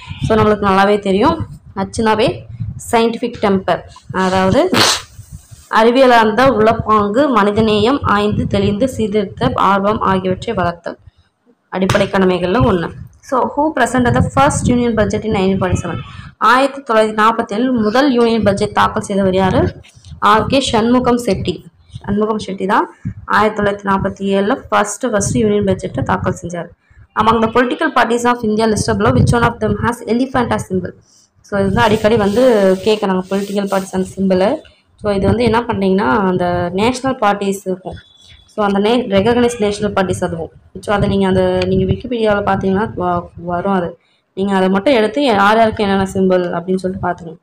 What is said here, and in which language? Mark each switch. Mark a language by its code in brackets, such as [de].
[ta] So நம்மளுக்கு நல்லாவே தெரியும். ஹச்னாவே சயின்டிஃபிக் டெம்பர், அதாவது அறிவியலார்ந்த உளப்பாங்கு, மனிதநேயம், ஆய்ந்து தெளிந்து சீர்திருத்த ஆர்வம் ஆகியவற்றை வளர்த்தல் அடிப்படை கடமைகளில் ஒன்று. [en] So who present the first union budget in 1947? [ta] 1947 முதல் யூனியன் பட்ஜெட் தாக்கல் செய்தவர் யார்? ஆர்கே சண்முகம் செட்டி. சண்முகம் செட்டி தான் 1947 ஃபர்ஸ்ட் யூனியன் பட்ஜெட்டை தாக்கல் செஞ்சார். [en] among the political parties of India listed below which one of them has elephant as symbol? [ta] So இது வந்து அடிக்கடி வந்து கேட்குறாங்க பொலிட்டிக்கல் பார்ட்டிஸ் அந்த சிம்பிளை. ஸோ இது வந்து என்ன பண்ணுறீங்கன்னா அந்த நேஷ்னல் பார்ட்டிஸ் இருக்கும். ஸோ அந்த ரெகக்னைஸ் நேஷ்னல் பார்ட்டிஸ் அதுவும். ஸோ அதை நீங்கள் விக்கிபீடியாவில் பார்த்தீங்கன்னா வரும். அது நீங்கள் அதை மட்டும் எடுத்து யார் யாருக்கு என்னென்ன சிம்பிள் அப்படின்னு சொல்லிட்டு பார்த்துக்கணும்.